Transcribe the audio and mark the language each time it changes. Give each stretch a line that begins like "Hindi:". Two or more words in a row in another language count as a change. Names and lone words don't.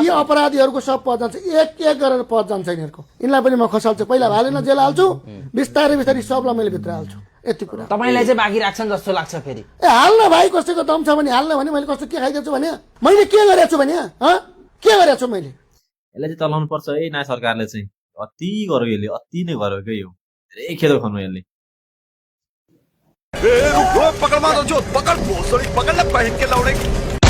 Nepali: यी अपराधीहरूको सब पद जान्छ एक गरेर पद जान्छ यिनीहरूको यिनलाई पनि म खसाल्छु पहिला बालेन जेल हाल्छु बिस्तारै सबलाई मैले भित्र हाल्छु यति कुरा तपाईलाई चाहिँ बाँकी राख्छन् जस्तो लाग्छ फेरि हाल्न भाइ कसैको दम छ भने हाल्न भने मैले कस्तो के खाइदिन्छु भने मैले के गरेको छु भने के गरेको छु मैले यसलाई चाहिँ चलाउनु पर्छ है नयाँ सरकारले चाहिँ अति गर्यो यसले अति नै गर्यो क्या यो धेरै खेदो खानु यसले
Hindi: पकड़ मारो जो पकड़ भोसड़ी पकड़ ले पहन के लौड़े